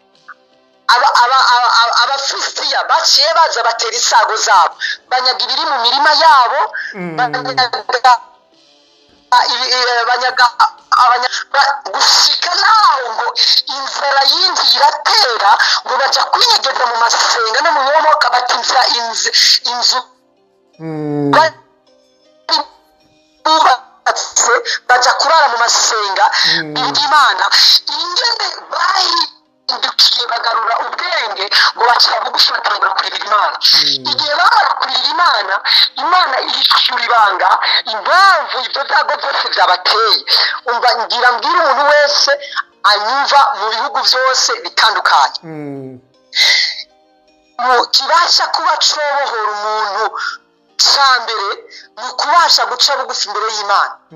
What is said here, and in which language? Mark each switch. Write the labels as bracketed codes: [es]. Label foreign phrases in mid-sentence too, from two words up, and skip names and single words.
[rn] abafilistiya baciye baza batera isago zabo banyaga ibiri mu mirima yabo banyaga gushika naho ngo inzara yinjiye iratera ngo baja kwinyegeza mu masenga no mu nyomoka batinza inzu baja kurara mu masenga y'Imana ingene bahindukiye bagarura ubwenge ngo baciye bugufi batangura kurira Imana igihe bamara kurira Imana ihishura ibanga impamvu ibyo byago byose byabateye umva ngira mbwira umuntu wese anyumva mu bihugu byose bitandukanye kibasha kuba cobohora umuntu cyambere mu kubasha guca bugufi imbere y'Imana.